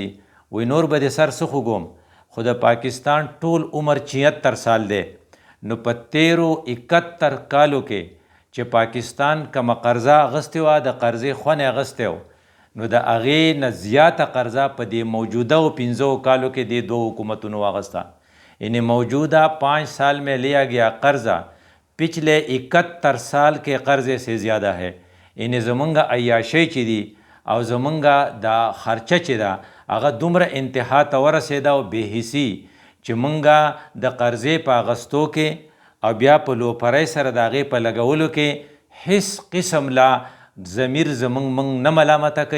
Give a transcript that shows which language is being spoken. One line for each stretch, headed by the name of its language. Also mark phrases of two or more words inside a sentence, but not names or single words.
Pashto: وی نور به د سر څه خوږم خو د پاکستان ټول عمر 76 سال دی. نو په 71 کالو کې چې پاکستان کومه قرضه اغستې وه د قرضې خوند یې اغستی و نو د هغې نه زیاته قرضه په دې موجوده 15 کالو کې دې 2 حکومتونو واغسته.
Urdu: یعنی موجوده 5 سال میں لیا گیا قرضہ پچھلے 71 سال کے قرضے سے زیادہ ہے.
Pashto: یعنی زمونږ عیاشۍ چې دي او زمونږ دا خرچه چې ده هغه دومره انتها ته ورسېده او بېحسي چې مونږ د قرضې په اغستو کې او بیا په لوپرۍ سره د هغې په لګولو کې هیڅ قسم لا ضمیر زمونږ نه ملامته کوي.